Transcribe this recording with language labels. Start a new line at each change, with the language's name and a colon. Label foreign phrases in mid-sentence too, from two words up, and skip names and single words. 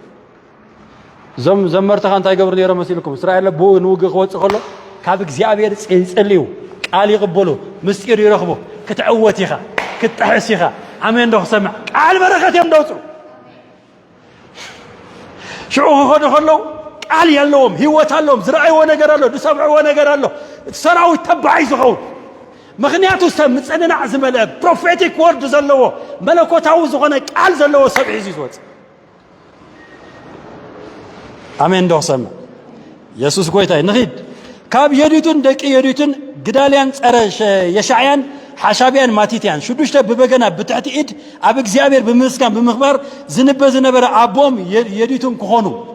Tigrinya: ዘመርተኻ እንታይ ገብር ነይሮ መሲልኩም እስራኤል ቦ ንውግ ክወጽእ ከሎ ካብ እግዚአብሔር ጽልዩ ቃል ይቅበሉ ምስጢር ይረኽቡ ክትዕወት ኢኻ ክትሕስ ኢኻ አሜን ደሰመ ቃል በረከት እዮም ደውጹ ሽዑ ሆነ ከለው ቃል ያለውም ህይወት አለውም ዝራእይዎ ነገር አለው ድሰምዕዎ ነገር አለው ሰራዊት ተባዓይ ዝኸውን ምክንያቱ ሰምጽንና ዝመለ
English: prophetic word
Tigrinya: ዘለዎ መለኮታዊ ዝኾነ ቃል ዘለዎ ሰብዒ ዝወጽ አሜን ደሰመ ኢየሱስ ጎይታይ ንኺድ ካብ የዲቱን ደቂ የዲቱን ግዳልያን ጸረ የሻዕያን ሓሻብያን ማቲትያን ሽዱሽተ በበገና ብትሕቲ ኢድ ኣብ እግዚአብሔር ብምስጋን ብምኽባር ዝንበዝ ነበረ አቦም የዲቱን ክኾኑ